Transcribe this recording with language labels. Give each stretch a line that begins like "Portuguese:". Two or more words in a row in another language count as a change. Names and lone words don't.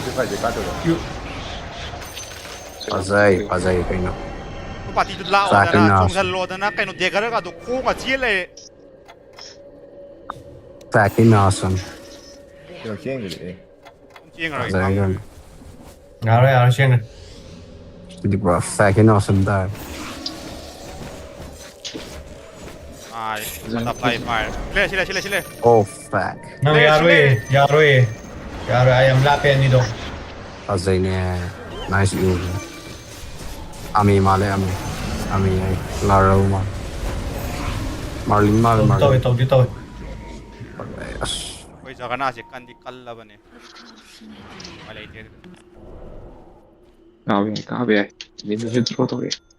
Manipuri: ꯐꯖꯩ ꯀꯩꯅꯣ ꯑꯩꯈꯣꯏ ꯄꯥꯔꯇꯤꯗꯨ ꯂꯥꯛꯑꯣꯗꯅ ꯆꯣꯡꯁꯜꯂꯣꯗꯅ ꯀꯩꯅꯣ ꯗꯦꯒꯔꯒꯗꯣ ꯈꯣꯡꯒ ꯆꯦꯜ ꯂꯩꯔꯦ
English: Fucking awesome
Manipuri: ꯆꯦꯡꯈ꯭ꯔꯒꯦ ꯐꯖꯩ ꯈꯪꯗ꯭ꯔꯦ ꯀꯩꯅꯣ ꯌꯥꯔꯣꯏ ꯆꯦꯡꯒ꯭ꯔꯦ ꯁꯤꯗꯤ ꯄꯨꯔꯥ
English: fucking awesome
Manipuri: ꯇꯥꯔꯦ
English: Butterfly fire. Sile. Oh fuck
Manipuri: ꯅꯪ ꯌꯥꯔꯣꯏ ꯑꯩ ꯌꯥꯝ ꯂꯥꯞꯄꯦ ꯑꯅꯤꯗꯣ ꯐꯖꯩꯅꯦ
English: nice view
Manipuri: ꯑꯃꯤ ꯃꯥꯜꯂꯦ ꯑꯃꯤ ꯑꯩ ꯂꯥꯔꯧ ꯃꯥꯜꯂꯦ ꯃꯥꯔꯂꯤꯟ ꯃꯥꯜꯂꯦ ꯇꯧꯗꯤ ꯑꯁ ꯑꯩꯈꯣꯏ ꯖꯒꯅꯥꯁꯦ ꯀꯟꯗꯤ ꯀꯜꯂꯕꯅꯦ ꯎꯄꯥꯏ ꯂꯩꯇꯦ ꯀꯥꯕ ꯌꯥꯏ ꯃꯤꯅꯁꯨ ꯊ꯭ꯔꯣ ꯇꯧꯔꯛꯑꯦ